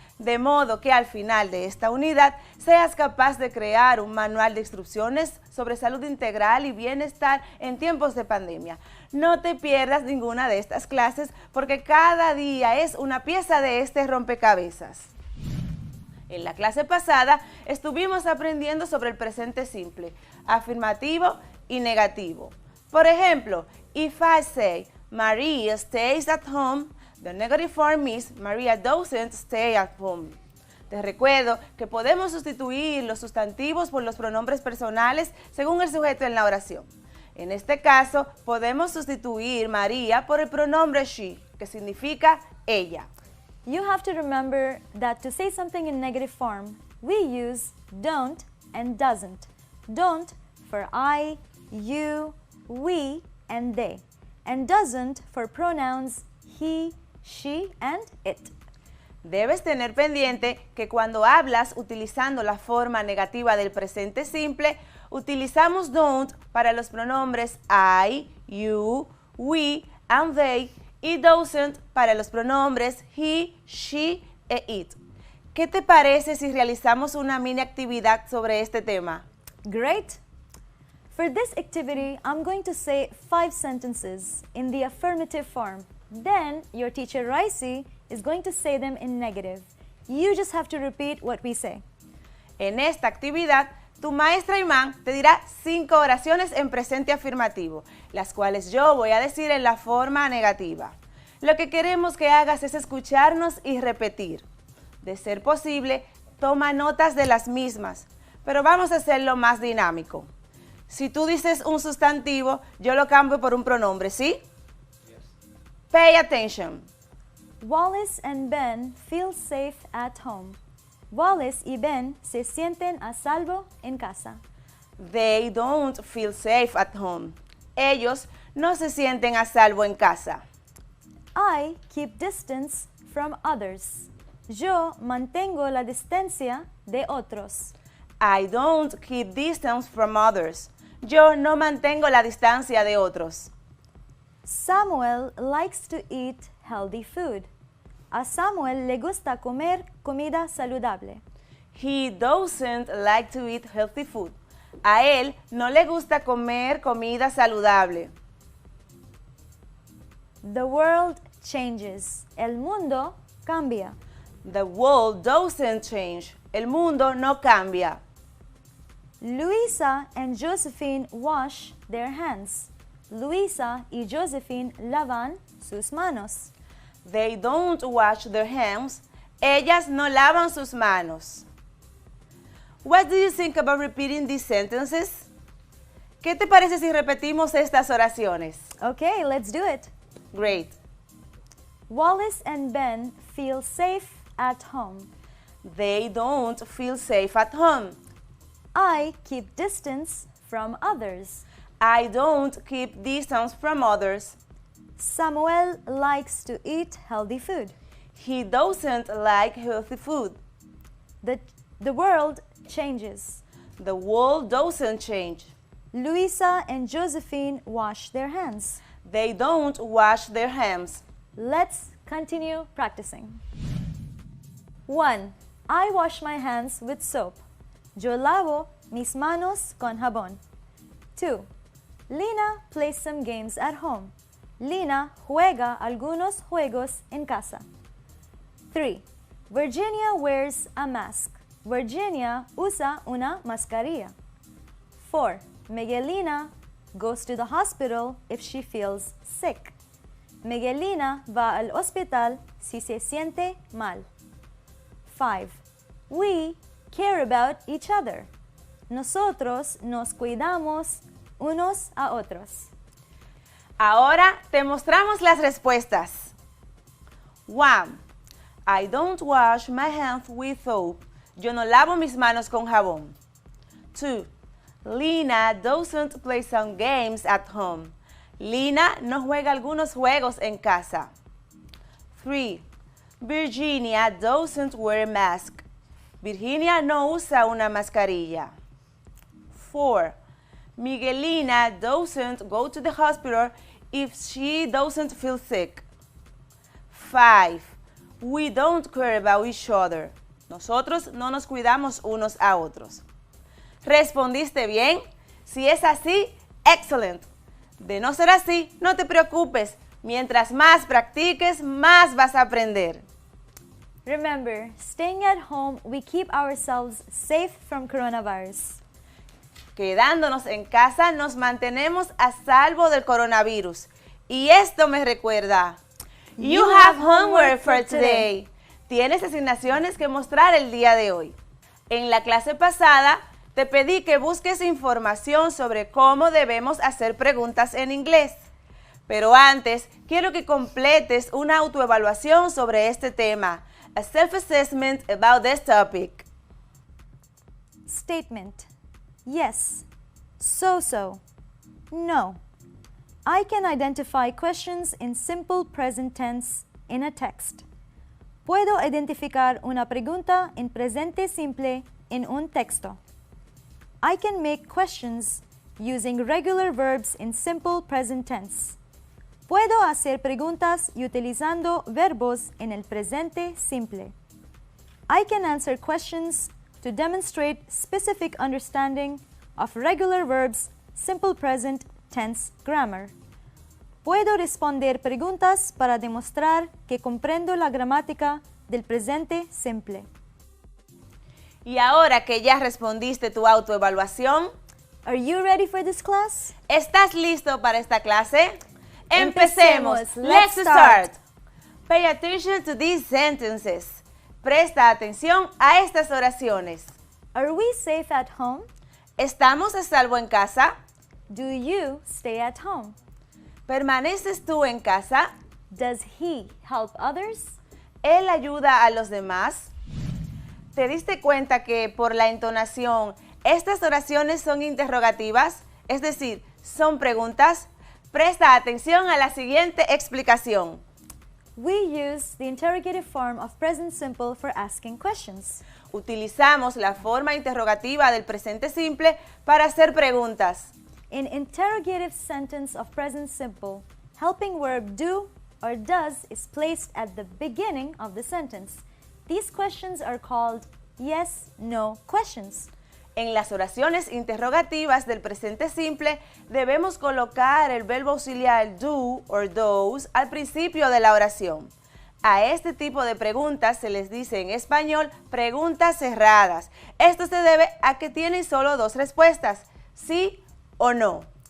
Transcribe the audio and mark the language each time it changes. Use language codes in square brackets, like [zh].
[es] De modo que al final de esta unidad seas capaz de crear un manual de instrucciones sobre salud integral y bienestar en tiempos de pandemia. No te pierdas ninguna de estas clases porque cada día es una pieza de este rompecabezas. En la clase pasada estuvimos aprendiendo sobre el presente simple, afirmativo y negativo. Por ejemplo, [en] if I say Maria stays at home, the negative form is Maria doesn't stay at home. [es] Te recuerdo que podemos sustituir los sustantivos por los pronombres personales según el sujeto en la oración. En este caso, podemos sustituir María por el pronombre she, que significa ella. [en] You have to remember that to say something in negative form, we use don't and doesn't. Don't for I, you, we, and they. And doesn't for pronouns he, she, and it. [es] Debes tener pendiente que cuando hablas utilizando la forma negativa del presente simple, utilizamos don't para los pronombres [en] I, you, we, and they, [es] y doesn't para los pronombres he, she e it. ¿Qué te parece si realizamos una mini actividad sobre este tema? [en] Great! For this activity, I'm going to say 5 sentences in the affirmative form. Then, your teacher Raisi is going to say them in negative. You just have to repeat what we say. [es] En esta actividad, tu maestra Imán te dirá 5 oraciones en presente afirmativo, las cuales yo voy a decir en la forma negativa. Lo que queremos que hagas es escucharnos y repetir. De ser posible, toma notas de las mismas, pero vamos a hacerlo más dinámico. Si tú dices un sustantivo, yo lo cambio por un pronombre, ¿sí? [en] Yes. Pay attention. Wallace and Ben feel safe at home. [es] Wallace y Ben se sienten a salvo en casa. [en] They don't feel safe at home. [es] Ellos no se sienten a salvo en casa. [en] I keep distance from others. [es] Yo mantengo la distancia de otros. [en] I don't keep distance from others. [es] Yo no mantengo la distancia de otros. [en] Samuel likes to eat healthy food. [es] A Samuel le gusta comer comida saludable. [en] He doesn't like to eat healthy food. [es] A él no le gusta comer comida saludable. [en] The world changes. [es] El mundo cambia. [en] The world doesn't change. [es] El mundo no cambia. [en] Luisa and Josephine wash their hands. [es] Luisa y Josephine lavan sus manos. [en] They don't wash their hands. [es] Ellas no lavan sus manos. [en] What do you think about repeating these sentences? [es] ¿Qué te parece si repetimos estas oraciones? [en] Okay, let's do it. Great. Wallace and Ben feel safe at home. They don't feel safe at home. I keep distance from others. I don't keep distance from others. Samuel likes to eat healthy food. He doesn't like healthy food. The world changes. The world doesn't change. Luisa and Josephine wash their hands. They don't wash their hands. Let's continue practicing. 1. I wash my hands with soap. [es] Yo lavo mis manos con jabón. [en] 2. Lina plays some games at home. [es] Lina juega algunos juegos en casa. [en] 3. Virginia wears a mask. [es] Virginia usa una mascarilla. [en] 4. Miguelina goes to the hospital if she feels sick. [es] Miguelina va al hospital si se siente mal. 5. [en] We care about each other. [es] Nosotros nos cuidamos unos a otros. Ahora te mostramos las respuestas. 1. [en] I don't wash my hands with soap. [es] Yo no lavo mis manos con jabón. 2. [en] Lina doesn't play some games at home. [es] Lina no juega algunos juegos en casa. 3. [en] Virginia doesn't wear a mask. [es] Virginia no usa una mascarilla. [en] 4. Miguelina doesn't go to the hospital if she doesn't feel sick. 5. We don't care about each other. [es] Nosotros no nos cuidamos unos a otros. ¿Respondiste bien? Si es así, excelente. De no ser así, no te preocupes. Mientras más practiques, más vas a aprender. [en] Remember, staying at home, we keep ourselves safe from coronavirus. [es] Quedándonos en casa, nos mantenemos a salvo del coronavirus. Y esto me recuerda. [en] You have homework for today. [es] Tienes asignaciones que mostrar el día de hoy. En la clase pasada, te pedí que busques información sobre cómo debemos hacer preguntas en inglés. Pero antes, quiero que completes una autoevaluación sobre este tema. [en] A self-assessment about this topic. Statement. Yes. So. No. I can identify questions in simple present tense in a text. [es] Puedo identificar una pregunta en presente simple en un texto. [en] I can make questions using regular verbs in simple present tense. [es] Puedo hacer preguntas utilizando verbos en el presente simple. [en] I can answer questions to demonstrate specific understanding of regular verbs, simple present tense grammar. [es] Puedo responder preguntas para demostrar que comprendo la gramática del presente simple. Y ahora que ya respondiste tu autoevaluación, [en] Are you ready for this class? [es] ¿estás listo para esta clase? Empecemos. [en] Let's Let's start. Pay attention to these sentences. [es] Presta atención a estas oraciones. [en] Are we safe at home? [es] ¿Estamos a salvo en casa? [en] Do you stay at home? [es] ¿Permaneces tú en casa? [en] Does he help others? [es] ¿Él ayuda a los demás? ¿Te diste cuenta que por la entonación estas oraciones son interrogativas? Es decir, son preguntas. Presta atención a la siguiente explicación. [en] We use the interrogative form of present simple for asking questions. [es] Utilizamos la forma interrogativa del presente simple para hacer preguntas. [en] In interrogative sentence of present simple, helping verb do or does is placed at the beginning of the sentence. These questions are called yes-no questions. [es] En las oraciones interrogativas del presente simple debemos colocar el verbo auxiliar do or does al principio de la oración. A este tipo de preguntas se les dice en español preguntas cerradas. Esto se debe a que tienen solo dos respuestas, sí o no.